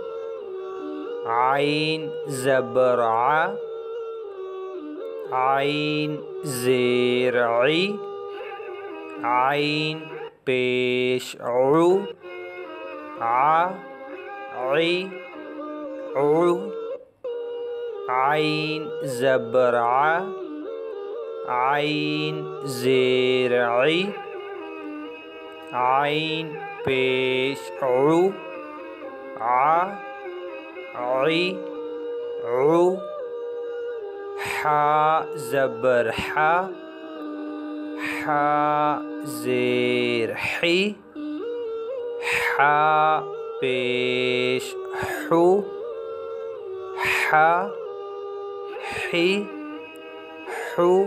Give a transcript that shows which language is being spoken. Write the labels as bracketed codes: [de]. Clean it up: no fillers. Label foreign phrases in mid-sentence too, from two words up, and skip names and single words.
[ur] عین زبر آ، عین زیر ای، عین پیش او، آ ای او. عین زبر آ، عین زیر ای، عین پیش او, آ ای او. ہا زبر ہا، ہا زیر ہی، ہا پیش ہو، ہا ہی ہو.